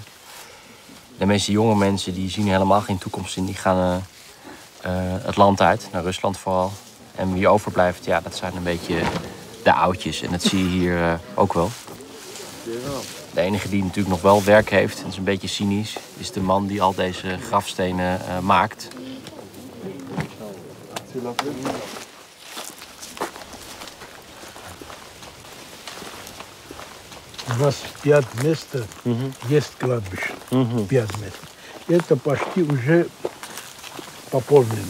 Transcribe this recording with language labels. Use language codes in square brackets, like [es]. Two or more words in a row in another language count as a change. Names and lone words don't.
[nl] De meeste jonge mensen die zien helemaal geen toekomst in, die gaan het land uit, naar Rusland vooral. En wie overblijft, ja, dat zijn een beetje de oudjes. En dat zie je hier ook wel. De enige die natuurlijk nog wel werk heeft, en dat is een beetje cynisch, is de man die al deze grafstenen maakt. [ru] У нас 5 мест есть кладбище. 5 мест. Это почти уже пополнены.